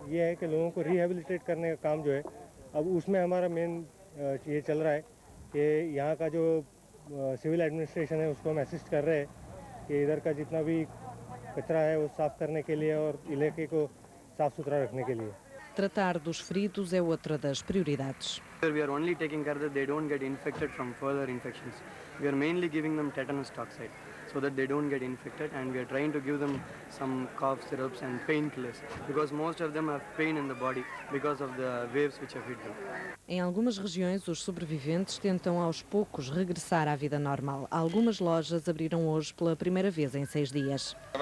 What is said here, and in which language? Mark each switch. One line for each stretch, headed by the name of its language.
Hindi: ये है कि लोगों को रिहेबिलिटेट करने का काम जो है अब उसमें हमारा मेन ये चल रहा है कि यहाँ का जो सिविल एडमिनिस्ट्रेशन है उसको हम असिस्ट कर रहे हैं कि इधर का जितना भी कचरा है वो साफ करने के लिए और इलाके को साफ सुथरा रखने के लिए।
Portuguese: Tratar dos feridos é outra das prioridades.
English: We are only taking care that they don't get infected from further infections. We are mainly giving them tetanus toxoid so that they don't get infected, and we are trying to give them some cough syrups and painkillers because most of them have pain in the body because of the waves which have hit them.
Portuguese: Em algumas regiões, os sobreviventes tentam aos poucos regressar à vida normal. Algumas lojas abriram hoje pela primeira vez em 6 dias.